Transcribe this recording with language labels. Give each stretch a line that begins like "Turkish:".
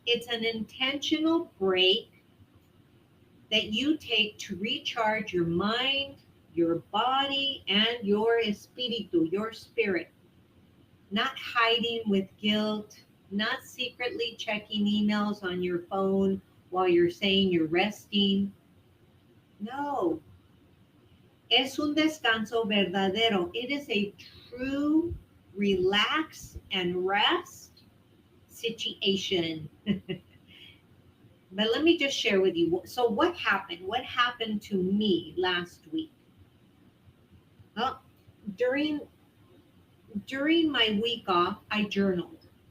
English: It's an intentional break that you take to recharge your mind, your body, and your espíritu, your spirit. Not hiding with guilt, not secretly checking emails on your phone while you're saying you're resting. No.
Spanish: Es un descanso verdadero.
English: It is a true relax and rest situation. But let me just share with you. So what happened? What happened to me last week? Well, during my week off, I journaled.